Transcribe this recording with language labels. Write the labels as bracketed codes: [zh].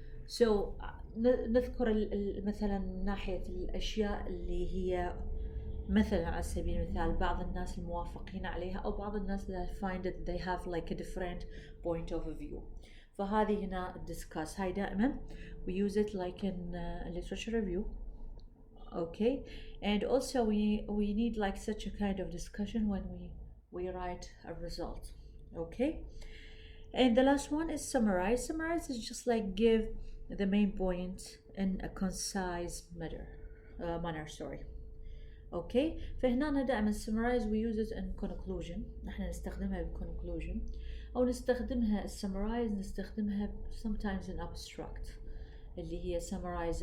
[ar] So نذكر مثلا من ناحية الأشياء اللي هي مثلا على سبيل المثال بعض الناس الموافقين عليها أو بعض الناس [en] that find it they have like a different point of view. [ar] فهذه هنا discuss. هاي دائما [en] we use it like in literature review. Okay, and also we need like such a kind of discussion when we write a result. Okay, and the last one is summarize. Summarize is just like give the main point in a concise manner. Sorry. [ar] اوكي فهنا أنا دائما [en] summarize we use it in conclusion. [ar] نحن نستخدمها ب conclusion او نستخدمها summarize نستخدمها [en] sometimes in abstract [ar] اللي هي summarize.